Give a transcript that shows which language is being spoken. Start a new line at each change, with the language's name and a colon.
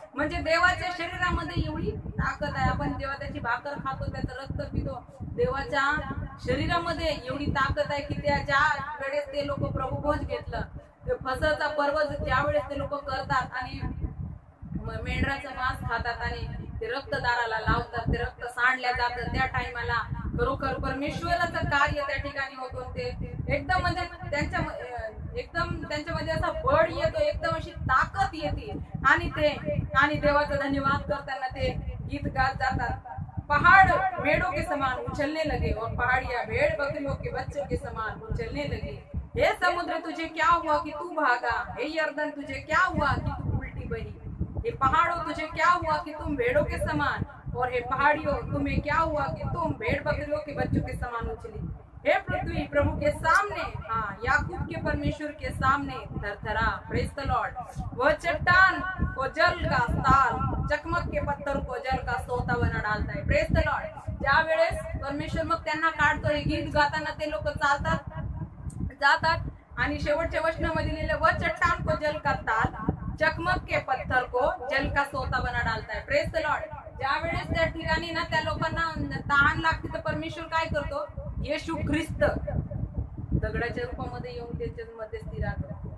Marathi: म्हणजे देवाच्या शरीरामध्ये एवढी ताकद आहे. आपण जेव्हा त्याची भाकर खातो, त्याचं रक्त पितो, देवाच्या शरीरामध्ये एवढी ताकद आहे की त्या ज्या वेळेस ते लोक प्रभू भोज घेतलं, ते फसलचा पर्व ज्या वेळेस ते लोक करतात आणि मेंढराचं मांस खातात आणि ते रक्तदाराला लावतात, ते रक्त सांडल्या जातं, त्या टाइमाला खरोखर परमेश्वराचं कार्य त्या ठिकाणी होतो. ते एकदम म्हणजे त्यांच्यामध्ये असा बळ येतो, एकदम अशी ताकद येते आणि देवाचा धन्यवाद करताना ते गीत गात जातात.
Hindi: पहाड़ मेढ़ों के समान उछलने लगे और पहाड़ियां भेड़ बकरियों के बच्चों के समान उछलने लगी. हे समुद्र तुझे क्या हुआ कि तू भागा, हे यर्दन तुझे क्या हुआ कि तू उल्टी बही, हे पहाड़ों तुझे क्या हुआ कि तुम भेड़ों के समान, और हे पहाड़ियों तुम्हें क्या हुआ कि तुम भेड़ बकरियों के बच्चों के समान उछली. हे पृथ्वी प्रभु के सामने, हाँ याकूब के परमेश्वर के सामने थरथरा.
English: Praise the Lord.
Hindi: वह चट्टान को जल का ताल, चकमक के पत्थर को जल का सोता बना डालता है.
English: Praise the Lord.
Marathi: ज्या वेळेस परमेश्वर मग त्यांना काढतो, हे गीत गाताना ते लोक चालतात जातात आणि शेवटच्या वचनामध्ये लिहिलं व
Hindi: चट्टान को जल का ताल, चकमक के पत्थर को जल का सोता बना डालता है.
English: Praise the Lord.
Marathi: ज्या वेळेस त्या ठिकाणी ना त्या लोकांना तहान लागते, तर परमेश्वर काय करतो, येशू ख्रिस्त दगडाच्या रूपामध्ये येऊन त्यांच्यामध्ये स्थिर राहतो.